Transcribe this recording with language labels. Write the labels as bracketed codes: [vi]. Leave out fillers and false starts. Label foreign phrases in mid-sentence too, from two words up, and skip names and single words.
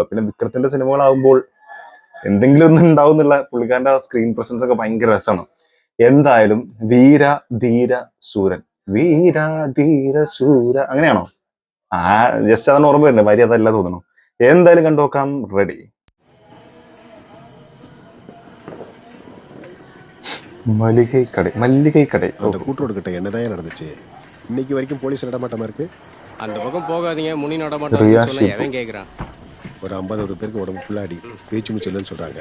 [ml] പിന്നെ വിക്രത്തിന്റെ സിനിമകളാകുമ്പോൾ എന്തെങ്കിലും ഒന്നും ഉണ്ടാവും എന്നുള്ള പുള്ളിക്കാരന്റെ സ്ക്രീൻ പ്രസൻസ് ഒക്കെ ഭയങ്കര രസമാണ്. എന്തായാലും വീര ധീര സൂരൻ, വീര ധീര സൂര, അങ്ങനെയാണോ? ജസ്റ്റ് അതാണ് ഓർമ്മ വരുന്നത്. വരി അതല്ല തോന്നുന്നു. എന്തായാലും കണ്ടുനോക്കാം. റെഡി. [ta] மல்லிகை கடை அந்த கூட்டுறவுக்கிட்ட என்னதான் நடந்துச்சு? இன்னைக்கு வரைக்கும் போலீஸ் நடமாட்டமா இருக்கு. அந்த பக்கம் போகாதீங்க, முனி நடமாட்டம் சொல்ல எவன் கேக்குறான்? ஒரு 50 பேருக்கு உடம்பு ஃபுல்லா அடி, பேச்சு மூச்சு இல்லைன்னு சொல்றாங்க.